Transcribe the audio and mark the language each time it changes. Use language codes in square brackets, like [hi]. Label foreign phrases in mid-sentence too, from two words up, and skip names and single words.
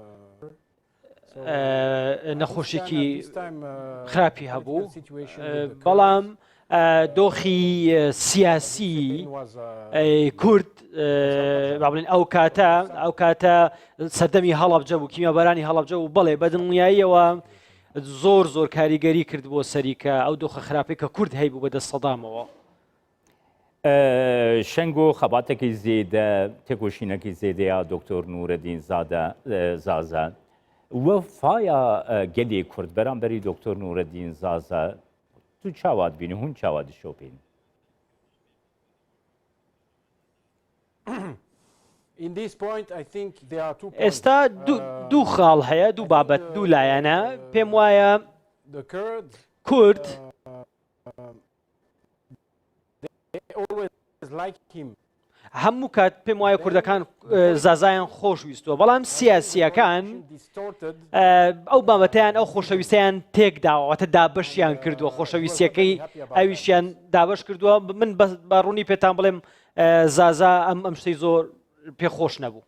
[ckb] نەخۆشیێکی خراپی هەبوو بەڵام دۆخی سیاسی کورد با بڵێن ئەو کاتە سەردەمی هەڵەبجە بوو کیمیابەرانی هەڵەبجە و بەڵێ بەدڵنیاییەوە زۆر کاریگەری کرد بۆ سەریکە ئەو دۆخە خراپەی کە کورد هەیبوو بەدەست سەدامەوە [ku] شەنگۆ خەباتێکی زێدە تێکۆشینەکی زێدەیە دکتۆر نورالدین زازا وە فایە گەلێ کورد بەرامبەری دکتۆر نورالدین زازا تو چاوات بینی هون چاوا دشۆپین [ckb] ئێستا دوو خاڵ هەیە دوو بابەت دوو لایەنە پێم وایە کورد هەموو کات پێم وایە کوردەکان زازایان خۆشویستووە بەڵام سیاسیەکان ئەو بابەتیان ئەو خۆشەویستیان تێکداوەتە دابەشیان کردووە خۆشەویستیەکەی ئەویشیان دابش کردووە من بە ڕوونی پێتان بڵێم زازا ئەم شتەی زۆر پێخۆش نەبوو